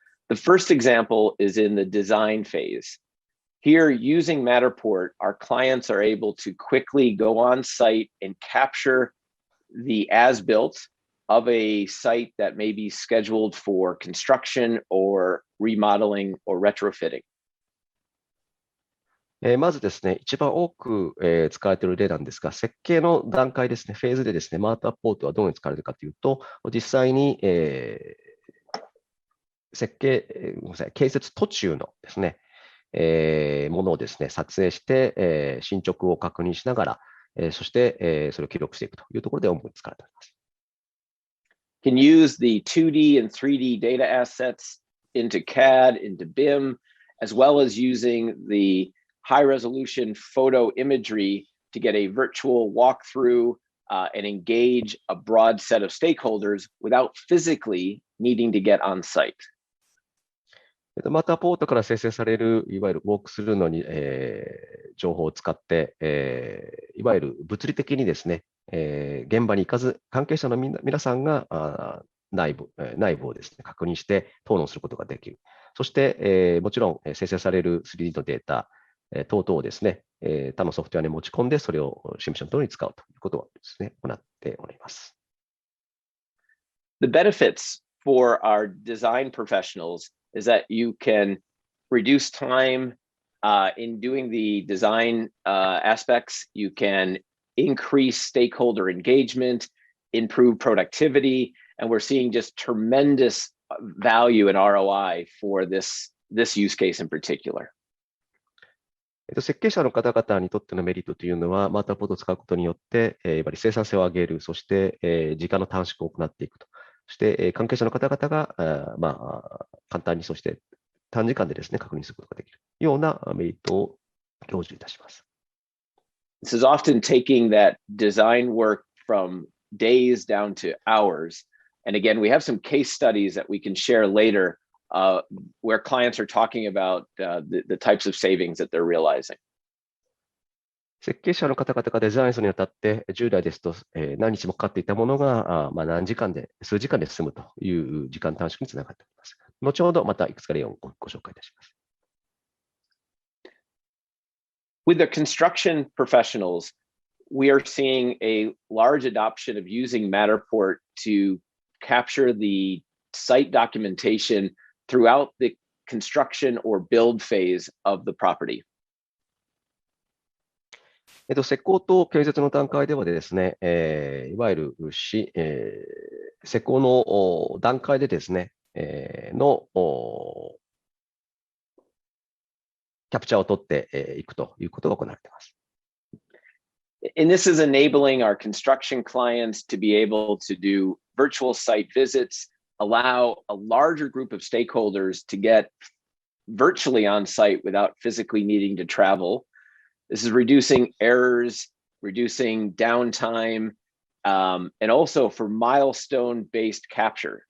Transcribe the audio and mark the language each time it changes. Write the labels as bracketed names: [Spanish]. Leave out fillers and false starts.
[English] The first example is in the design phase. Here, using Matterport, our clients are able to quickly go on site and capture the as-built of a site that may be scheduled for construction or remodeling or retrofitting. [Japanese] まずですね、一番多く使われている例なんですが、設計の段階ですね、フェーズでですね、マーターポートはどのように使われるかというと、実際に建設途中のですね、ものをですね、撮影して、進捗を確認しながら、そして、それを記録していくというところで主に使われております。 [English] Can use the 2D and 3D data assets into CAD, into BIM, as well as using the high-resolution photo imagery to get a virtual walkthrough and engage a broad set of stakeholders without physically needing to get on site. [Japanese] マタポートから生成されるいわゆるウォークスルーの情報を使って、いわゆる物理的にですね、現場に行かず、関係者の皆さんが内部をですね、確認して討論することができる。そして、もちろん生成される 3D のデータ、等々をですね、他のソフトウェアに持ち込んで、それをシミュレーション等に使うということをですね、行っております。 [English] The benefits for our design professionals is that you can reduce time in doing the design aspects. You can increase stakeholder engagement, improve productivity, and we're seeing just tremendous value and ROI for this use case in particular. [Japanese] 設計者の方々にとってのメリットというのは、マーターポートを使うことによって、やっぱり生産性を上げる、そして、時間の短縮を行っていくと。そして、関係者の方々が、簡単に、そして短時間でですね、確認することができるようなメリットを享受いたします。 [English] This is often taking that design work from days down to hours. And again, we have some case studies that we can share later where clients are talking about the types of savings that they're realizing. [Japanese] 設計者の方々がデザインするにあたって、従来ですと何日もかかっていたものが数時間で済むという時間短縮につながっております。後ほどまたいくつか例をご紹介いたします。 [English] With the construction professionals, we are seeing a large adoption of using Matterport to capture the site documentation throughout the construction or build phase of the property. [Japanese] 施工と建設の段階ではですね、いわゆる施工の段階でですね、のキャプチャーを取っていくということが行われています。 [English] And this is enabling our construction clients to be able to do virtual site visits, allow a larger group of stakeholders to get virtually on site without physically needing to travel. This is reducing errors, reducing downtime, and also for milestone-based capture.